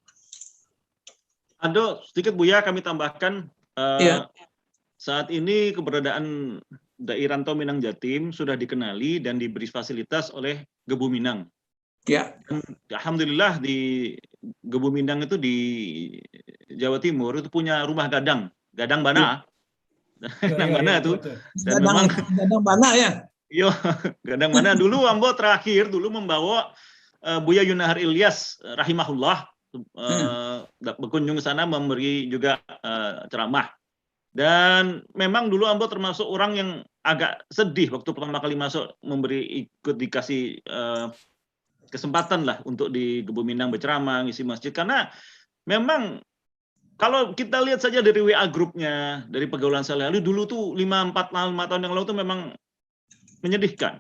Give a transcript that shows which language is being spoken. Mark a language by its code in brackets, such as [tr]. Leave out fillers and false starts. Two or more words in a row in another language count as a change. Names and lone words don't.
[id] Ado, sedikit Buya kami tambahkan. Saat ini keberadaan Dai Rantau Minang Jatim sudah dikenali dan diberi fasilitas oleh Gebu Minang. Ya. Alhamdulillah di Gebu Minang itu di Jawa Timur itu punya [min] rumah gadang bana. Gadang bana [id] itu. Dan memang [min] gadang bana ya. [id] Iya, [min] gadang bana [id] dulu Ambo terakhir dulu membawa Buya Yunahar Ilyas rahimahullah berkunjung ke sana memberi juga ceramah. Dan memang dulu Ambo termasuk orang yang agak sedih waktu pertama kali masuk ikut dikasih kesempatan lah untuk di Gebu Minang berceramah, ngisi masjid, karena memang kalau kita lihat saja dari WA grupnya, dari pergaulan sehari-hari dulu tuh 5 tahun yang lalu tuh memang menyedihkan.